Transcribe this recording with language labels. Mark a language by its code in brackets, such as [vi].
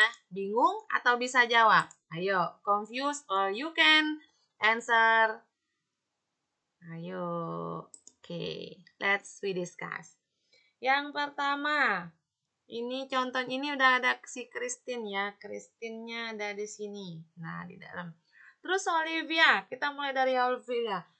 [id] Bingung atau bisa jawab? [en] Ayo, confused or you can answer. Ayo, okay, let's we discuss. [id] Yang pertama, ini contoh ini udah ada si Christine ya. Christine-nya ada di sini. Nah, di dalam. Terus Olivia, kita mulai dari Olivia.